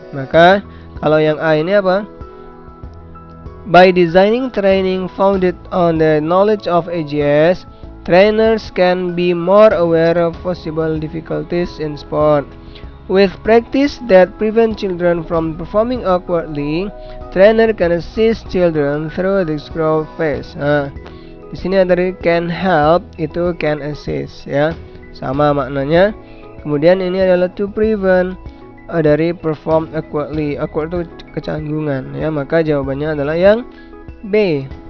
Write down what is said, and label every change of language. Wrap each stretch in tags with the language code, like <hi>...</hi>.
<id>Maka kalau yang A ini apa?</id> <en>By designing training founded on the knowledge of AGS, trainers can be more aware of possible difficulties in sport. With practice that prevent children from performing awkwardly, trainer can assist children through this growth phase.</en> <id>Di sini ada dari</id> <en>can help,</en> <id>itu</id> <en>can assist</en> <id>ya. Sama maknanya. Kemudian ini adalah to prevent dari</id> <en>perform awkwardly.</en> <id>Awkward itu kecanggungan ya, maka jawabannya adalah yang B.</id>